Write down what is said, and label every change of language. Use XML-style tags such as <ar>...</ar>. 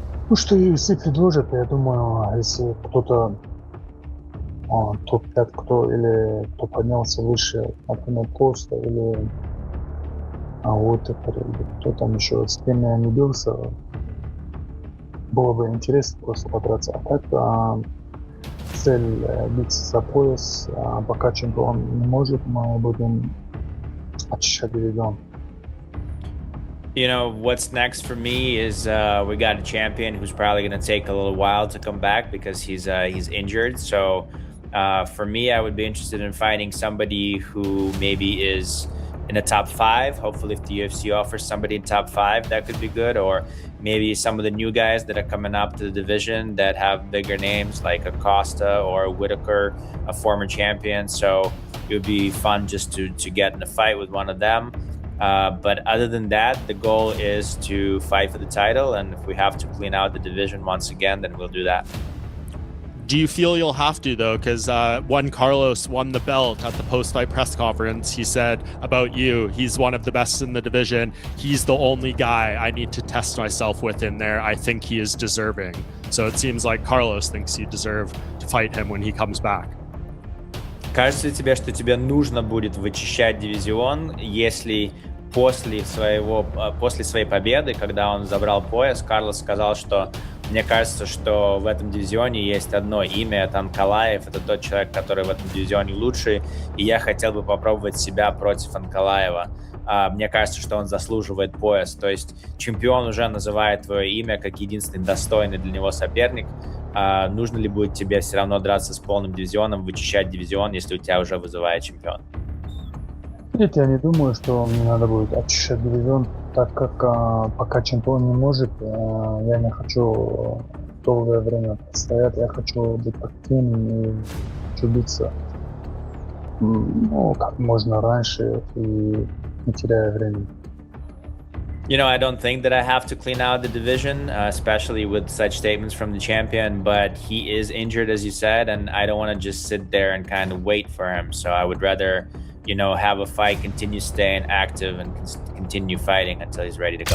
<ru>Ну, что UFC предложат, я думаю, если кто-то топ-5, кто или кто поднялся выше, например, Коста или Уотекер, или кто там еще, с кем я не бился, было бы интересно просто подраться. А так цель биться за пояс, пока чемпион не может, мы будем очищать дивизион.</ru> <en>You know, what's next for me is we got a champion who's probably going to take a little while to come back because he's injured. So for me, I would be interested in fighting somebody who maybe is in the top 5. Hopefully, if the UFC offers somebody in top 5, that could be good. Or maybe some of the new guys that are coming up to the division that have bigger names like Acosta or Whitaker, a former champion. So it would be fun just to get in a fight with one of them. But other than that, the goal is to fight for the title. And if we have to clean out the division once again, then we'll do that. Do you feel you'll have to, though? Because when Carlos won the belt at the post-fight press conference, he said about you, he's one of the best in the division. He's the only guy I need to test myself with in there. I think he is deserving. So it seems like Carlos thinks you deserve to fight him when he comes back.</en> <ru>Кажется ли тебе, что тебе нужно будет вычищать дивизион, если после своей победы, когда он забрал пояс, Карлос сказал, что мне кажется, что в этом дивизионе есть одно имя, это Анкалаев, это тот человек, который в этом дивизионе лучший, и я хотел бы попробовать себя против Анкалаева. Мне кажется, что он заслуживает пояс, то есть чемпион уже называет твое имя как единственный достойный для него соперник. Нужно ли будет тебе все равно драться с полным дивизионом, вычищать дивизион, если у тебя уже вызывает чемпион? Нет, я не думаю, что мне надо будет очищать дивизион, так как пока чемпион не может, я не хочу долгое время стоять, я хочу быть активным и хочу биться как можно раньше и не теряя времени.</ru> <en>You know, I don't think that I have to clean out the division, especially with such statements from the champion, but he is injured, as you said, and I don't want to just sit there and kind of wait for him. So I would rather, have a fight, continue staying active, and continue fighting until he's ready to go.</en>